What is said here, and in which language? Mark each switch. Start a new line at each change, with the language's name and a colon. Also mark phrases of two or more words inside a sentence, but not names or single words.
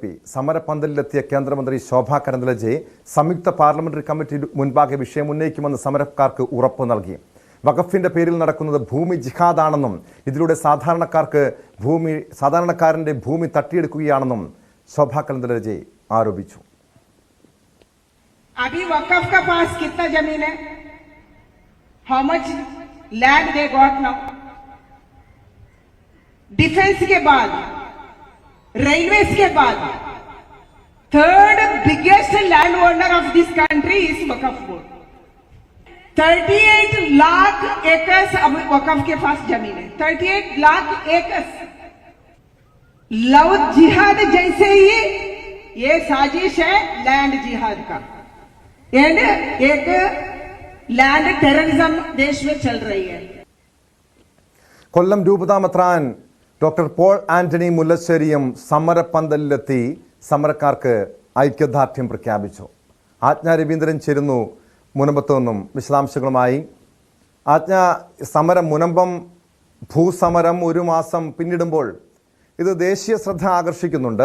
Malayalam: സമരപന്തലിലെത്തിയ കേന്ദ്രമന്ത്രി ശോഭാ കരന്ദലജെ സംയുക്ത പാർലമെന്ററി കമ്മിറ്റി മുൻപാകെ വിഷയം ഉന്നയിക്കുമെന്ന് സമരക്കാർക്ക് ഉറപ്പ് നൽകി. വഖഫിന്റെ പേരിൽ നടക്കുന്നത് ഭൂമി ജിഹാദാണെന്നും ഇതിലൂടെ സാധാരണക്കാരന്റെ ഭൂമി തട്ടിയെടുക്കുകയാണെന്നും ശോഭാ കരന്ദലജെ ആരോപിച്ചു.
Hindi: अभी वकफ का पास कितना जमीन है?
English: how much land they got now?
Hindi: डिफेंस के बाद, रेलवेज के बाद,
English: third biggest land owner of this country is Waqf Board.
Hindi: 38 लाख एकर्स अब वकफ के पास जमीन है. 38 लाख एकर्स. लव जिहाद जैसे ही ये साजिश है लैंड जिहाद का, एंड एक
English: land terrorism
Hindi: देश में चल रही है.
Malayalam: കൊല്ലം രൂപതാമെത്രാൻ ഡോക്ടർ പോൾ ആന്റണി മുല്ലശ്ശേരിയും സമരപ്പന്തലിലെത്തി സമരക്കാർക്ക് ഐക്യദാർഢ്യം പ്രഖ്യാപിച്ചു. ആജ്ഞ രവീന്ദ്രൻ ചേരുന്നു മുനമ്പത്തു നിന്നും വിശദാംശങ്ങളുമായി. ആജ്ഞ, സമരം മുനമ്പം ഭൂസമരം 1 മാസം പിന്നിടുമ്പോൾ ഇത് ദേശീയ ശ്രദ്ധ ആകർഷിക്കുന്നുണ്ട്.